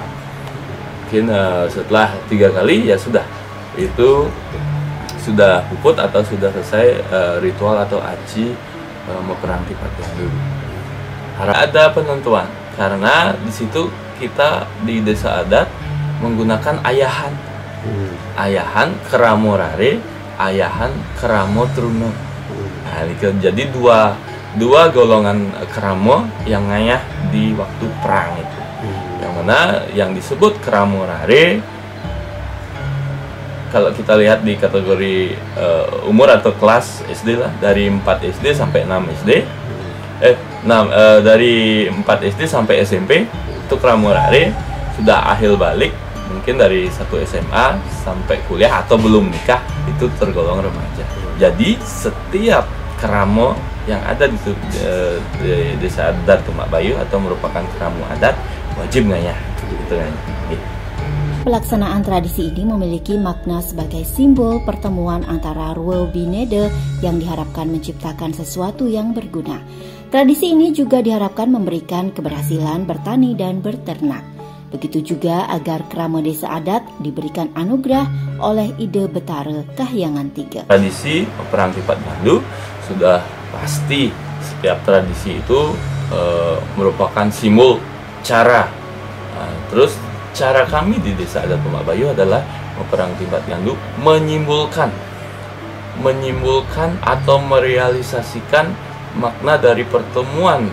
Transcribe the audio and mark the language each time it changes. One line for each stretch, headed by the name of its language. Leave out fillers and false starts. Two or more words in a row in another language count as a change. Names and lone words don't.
Indonesian: Mungkin setelah 3 kali ya sudah, itu sudah puput atau sudah selesai ritual atau aci meperang Tipat Gandu. Ada penentuan karena di situ kita di desa adat menggunakan ayahan,
Balinese: ayahan keramo rare, ayahan keramo truno.
Indonesian: Nah, jadi dua golongan keramo yang ngayah di waktu perang itu. Yang mana yang disebut
Balinese: keramo rare,
Indonesian: kalau kita lihat di kategori umur atau kelas SD lah, dari 4 SD sampai 6 SD, dari 4 SD sampai SMP itu
Balinese: keramo rare.
Indonesian: Sudah akhir balik, mungkin dari 1 SMA sampai kuliah atau belum nikah, itu tergolong remaja. Jadi setiap keramo yang ada di desa adat Tumbak Bayu atau merupakan keramo adat wajib ngayah, gitu kan. Pelaksanaan tradisi ini memiliki makna sebagai simbol pertemuan antara Ruobinedo yang diharapkan menciptakan sesuatu yang berguna. Tradisi ini juga diharapkan memberikan keberhasilan bertani dan berternak. Begitu juga agar keramo desa adat diberikan anugerah oleh Ide Betara Kahyangan 3. Tradisi perang Tipat Gandu sudah pasti, setiap tradisi itu merupakan simbol cara. Terus cara kami di desa adat Tumbak Bayu adalah perang Tipat Gandu menyimpulkan atau merealisasikan makna dari pertemuan